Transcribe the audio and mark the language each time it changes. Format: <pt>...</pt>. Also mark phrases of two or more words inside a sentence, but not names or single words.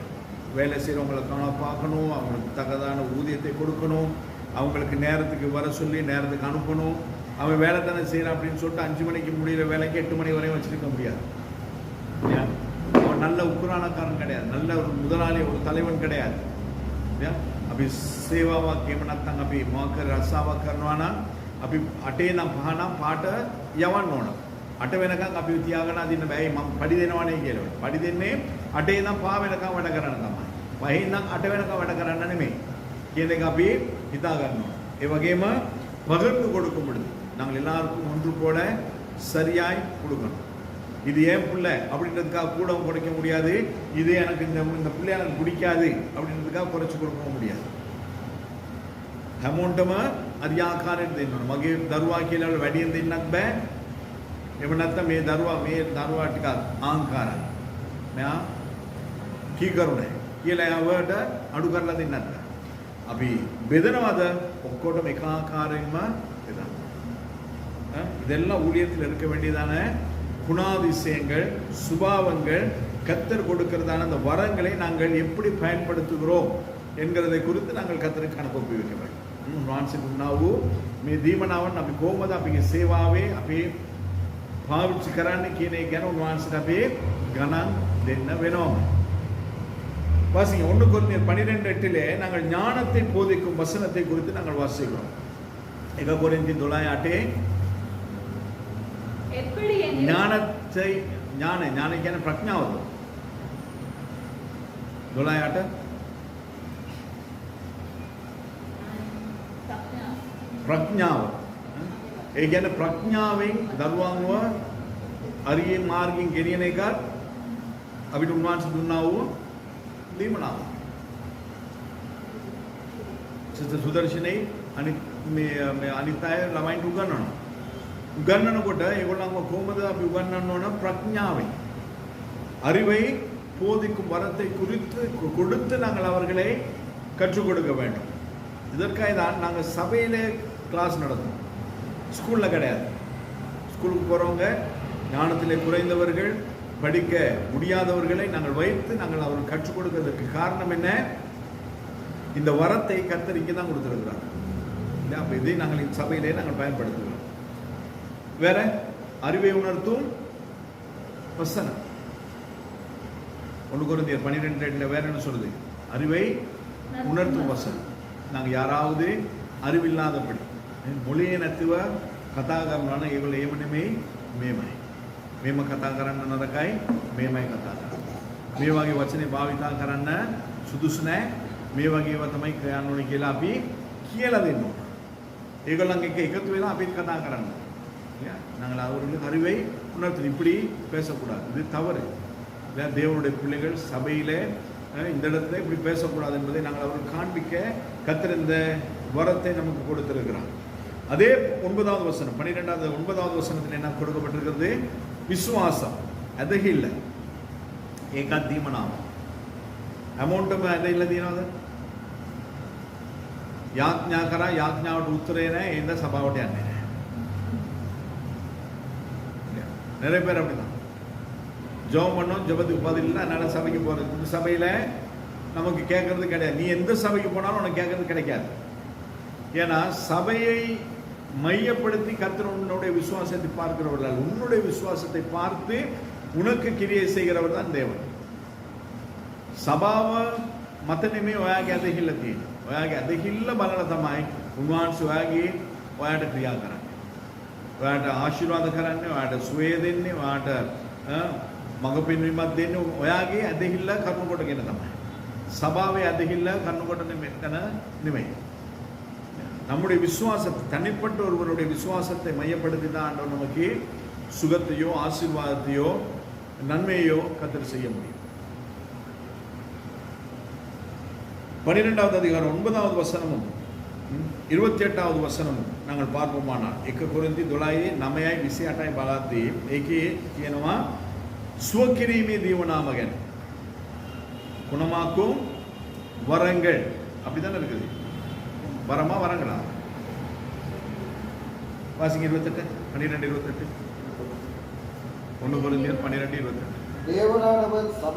<ta>வேலை செய்கிறவங்களை பார்க்கணும், அவங்களுக்கு தக்கதான ஊதியத்தை கொடுக்கணும், அவங்களுக்கு நேரத்துக்கு வர சொல்லி நேரத்துக்கு அனுப்பணும். அவன் வேலை தானே செய்கிறான் அப்படின்னு சொல்லிட்டு 5 மணிக்கு முடிகிற வேலைக்கு 8 மணி வரையும் வச்சுருக்க முடியாது. அவன் நல்ல உக்குரானக்காரன் கிடையாது, நல்ல ஒரு முதலாளி, ஒரு தலைவன் கிடையாது.</ta> <si>අපි සේවාවක් එහෙම නැත්නම් අපි මොකක් කර රස්සාවක් කරනවා නම් අපි 8 නම් 5 නම් පාට යවන්න ඕන. 8 වෙනකන් අපි තියාගෙන අදින්න බෑ. මම පඩි දෙනවනේ කියලා. පඩි දෙන්නේ 8 ඉඳන් 5 වෙනකන් වැඩ කරන්න තමයි. 5 ඉඳන් 8 වෙනකන් වැඩ කරන්න නෙමෙයි කියන එක අපි හිතා ගන්නවා. ඒ වගේම</si> <ta>பகிர்ந்து கொடுக்கும் பொழுது நாங்கள் எல்லாருக்கும் ஒன்று போல சரியாய் கொடுக்கணும். இது ஏன் பிள்ளை அப்படின்றதுக்காக கூட குறைக்க முடியாது. இது எனக்கு இந்த பிள்ளை எனக்கு பிடிக்காது அப்படின்றதுக்காக குறைச்சி கொடுக்க முடியாது.</ta> <si>හැමෝටම අධ්‍යාකාරයෙන් දෙන්න ඕන. මගේ දරුවා කියලා වැඩියෙන් දෙන්නත් බෑ. එහෙම නැත්නම් මේ දරුවා ටිකක් ආංකාරයි. මෙයා කීකරුනේ කියලා එයාට අඩු කරලා දෙන්නත් බෑ. අපි බෙදනවද? ඔක්කොටම එක ආකාරයෙන්ම බෙදන්න.</si> <ta>இதெல்லாம் ஊழியத்தில் இருக்க வேண்டியதான குணாதிசயங்கள், சுபாவங்கள், கர்த்தர் கொடுக்கிறதான அந்த வரங்களை நாங்கள் எப்படி பயன்படுத்துகிறோம் என்கிறதை குறித்து நாங்கள் கர்த்தருக்கு கணக்கு ஒப்புவிக்க வேண்டும். வான்சிக்கு உண்ணாவு</ta> <si>මේ දීමනාවන් අපි කොහොමද අපේ සේවාවේ අපේ පාවිච්චි කරන්නේ කියන එක ගැන උන්වහන්සේට අපි ගණන් දෙන්න වෙනවා.</si> <ta>வாசிங்க 1 கொரிந்தியர் 12:8 நாங்கள் ஞானத்தை போதிக்கும் வசனத்தை குறித்து நாங்கள் வாசிக்கிறோம். 1 கொரிந்தியர் 9:8 எப்படி ஞானத்தை ஞான</ta> <si>කියන ප්‍රඥාවද 9:8 ප්‍රඥාව ඒ කියන්නේ ප්‍රඥාවෙන් දරුවන්ව අරියේ මාර්ගයෙන් ගෙනියන එක අපිට උන්වහන්සේ දුන්නා වූ දීමනාව. සිස්ටර් සුදර්ශනේ අනිත් අය ළමයින්ට උගන්වනකොට ඒගොල්ලන්ව කොහොමද අපි උගන්වන්න ඕන ප්‍රඥාවෙන්</si> <ta>அறிவை போதிக்கும் வரத்தை குறித்து கொடுத்து நாங்கள் அவர்களை கற்றுக் கொடுக்க வேண்டும். இதற்காக தான் நாங்கள் சபையிலே கிளாஸ் நடத்தும், ஸ்கூலில் கிடையாது. ஸ்கூலுக்கு போகிறவங்க ஞானத்திலே குறைந்தவர்கள் படிக்க முடியாதவர்களை நாங்கள் வைத்து நாங்கள் அவர்கள் கற்றுக் கொடுக்கிறதுக்கு காரணம் என்ன? இந்த வரத்தை கர்த்தர் இங்கே தான் கொடுத்துருக்கிறார். அப்போ இதை நாங்கள் இந்த சபையிலே நாங்கள் பயன்படுத்துகிறோம். வேற அறிவை உணர்த்தும் வசனம் 1 கொரிந்தியர் 12:8 வேற என்ன சொல்லுது? அறிவை உணர்த்தும் வசனம். நாங்கள் யாராவது அறிவில்லாதபடி</ta> <si>මොලේ නැතිව කතා කරනවා නම් ඒගොල්ලෝ එහෙම නෙමෙයි මේමයි. මේම කතා කරන්න නරකයි, මේමයි කතා කරන්නේ. මේ වගේ වචනේ භාවිතා කරන්න සුදුසු නැහැ. මේ වගේ ඒවා තමයි කියන්න ඕනේ කියලා අපි කියලා දෙන්න ඕන. ඒගොල්ලන් එක්ක එකතු වෙලා අපිත් කතා කරන්න.</si> <ta>நாங்கள் அவர்களுக்கு அறிவை உணர்த்து இப்படி பேசக்கூடாது, இது தவறு. தேவனுடைய பிள்ளைகள் சபையிலே இந்த இடத்துல இப்படி பேசக்கூடாது என்பதை நாங்கள் அவர்கள் காண்பிக்க கர்த்தர் இந்த வரத்தை நமக்கு கொடுத்திருக்கிறார். அதே 9வது வசனம் 9வது வசனத்தில் என்ன கொடுக்கப்பட்டிருக்கிறது?</ta> <si>விசுவாசம் ඇදහිල්ල ඒකත් දීමනාව. හැමෝටම ඇදහිල්ල දිනවද? යාඥා කරා යාඥාවට උත්තරේ නැහැ, එහෙනම් සභාවට යන්නේ නැහැ.</si> <ta>நிறைய பேர் அப்படிதான் ஜெபம் பண்ணோம், ஜெபத்துக்கு பதில் இல்லை, அதனால சபைக்கு போகிறது. இந்த சபையில் நமக்கு கேட்கறது கிடையாது. நீ எந்த சபைக்கு போனாலும் உனக்கு கேட்கறது கிடைக்காது. ஏன்னா சபையை மையப்படுத்தி கர்த்தர் உன்னுடைய விசுவாசத்தை பார்க்கிறவர்கள், உன்னுடைய விசுவாசத்தை பார்த்து உனக்கு கிரியை செய்கிறவர் தான் தேவன்.</ta> <si>සභාව මත නෙමෙයි ඔයාගේ ඇදහිල්ල තියෙන්නේ. ඔයාගේ ඇදහිල්ල බලලා තමයි උන්වහන්සේ ඔයාට ක්‍රියා කරන්නේ. ඔයාට ආශිර්වාද කරන්නේ, ඔයාට සුවය දෙන්නේ, ඔයාට මඟ පෙන්වීමක් දෙන්නේ ඔයාගේ ඇදහිල්ල කරුණු කොටගෙන තමයි. சபாவை ඇදහිල්ල කරුණු කොට නෙමෙයි.</si> <ta>நம்முடைய விசுவாசத்தை, தனிப்பட்ட ஒருவருடைய விசுவாசத்தை மையப்படுத்தி தான் ஆண்டவர் நமக்கு சுகத்தையோ ஆசீர்வாதத்தையோ நன்மையோ கர்த்தர் செய்ய முடியும். 12வது அதிகாரம் 9வது வசனமும் 28வது වසනமும் நாங்கள் பார்ப்போமானால்</ta> <si>1 කොරින්ති 12 9 28 බලද්දී ඒකේ කියනවා සුවකිරීමේ දීවනාම ගැන.</si> <ta>குணமாக்கும் வரங்கள் அப்படிதானே இருக்குது. வரமா வரங்களா? வாசிங்க 28 12 28 1 கொரிந்தியர் 12 28. தேவனானவர்</ta>